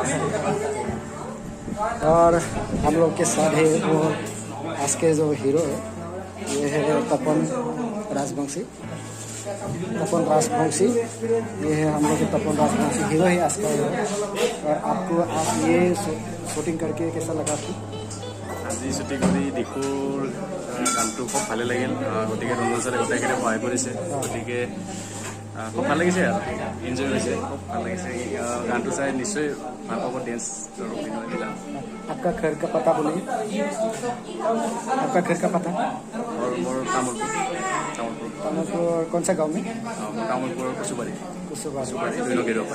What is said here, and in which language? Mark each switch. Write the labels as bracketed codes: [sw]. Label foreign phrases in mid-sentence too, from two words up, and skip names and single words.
[hi] और हम लोग के साथ है वो आज के जो हीरो है, ये है तपन राजवंशी। तपन राजवंशी, ये है हम लोग के तपन राजवंशी, हीरो है आज का हीरो। और आपको आप ये शूटिंग करके कैसा लगा? [as] আজি ছুটি কৰি দিকুৰ গানটো খুব ভালে লাগিল, গতিকে ৰঞ্জন ছাৰে গোটেইখিনি সহায় কৰিছে, গতিকে খুব ভাল লাগিছে আৰু এনজয় হৈছে, খুব ভাল লাগিছে। গানটো চাই নিশ্চয় ভাল পাব ডেন্স আৰু অভিনয়বিলাক। [hi] आपका घर का पता बोलिए, आपका घर का पता? और मोर तामुलपुर तामुलपुर कौन सा गाँव में? तामुलपुर कुसुबारी कुसुबारी। [as] 2 नगरीৰ পৰা।